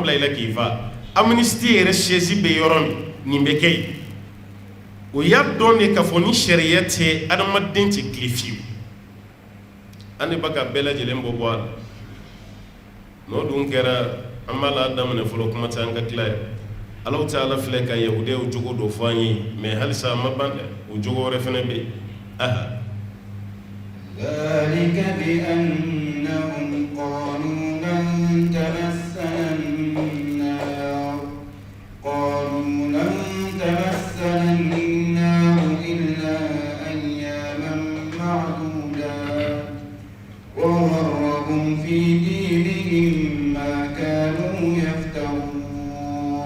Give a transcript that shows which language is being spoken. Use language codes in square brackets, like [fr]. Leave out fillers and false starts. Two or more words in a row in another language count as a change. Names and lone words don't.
[bm] bila i la k'i fa Amnesty yɛrɛ siège bɛ yɔrɔ min nin bɛ kɛ yen o y'a dɔn de k'a fɔ ni sariya tɛ adamaden tɛ tile fiyewu an de bɛ ka bɛɛ lajɛlen bɔ a la n'o dun kɛra an b'a la daminɛ fɔlɔ kuma tɛ an ka tila ye [ar] الله تعالى [bm] filɛ ka yahudiyaw jogo dɔ fɔ an ye mais halisa a ma ban dɛ o jogo wɛrɛ fɛnɛ bɛ aha [ar] ذلك بأنهم قالوا لن تمسنا النار إلا أياما معدودات وغرهم في دينهم ما كانوا يفترون